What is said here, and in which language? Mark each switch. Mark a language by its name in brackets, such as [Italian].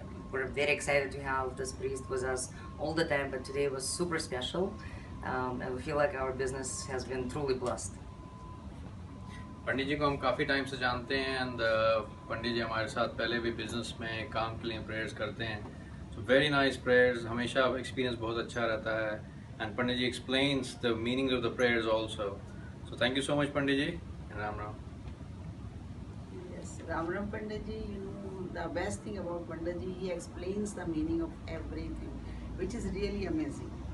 [English] We're very excited to have this priest with us all the time, but today was super special, and we feel like our business has been truly blessed. [Hindi] पंडित जी को हम काफ़ी time से जानते हैं and पंडित जी हमारे साथ पहले भी बिजनेस में काम के लिए प्रेयर्स करते हैं. [English] so very nice prayers, [Hindi] हमेशा एक्सपीरियंस बहुत अच्छा रहता है [English] And Pandit ji explains the meaning of the prayers also. So thank you so much Pandit ji. Ram Ram. Yes, Ram Ram Pandit ji, you know, the best thing about Pandit ji, he explains the meaning of everything, which is really amazing.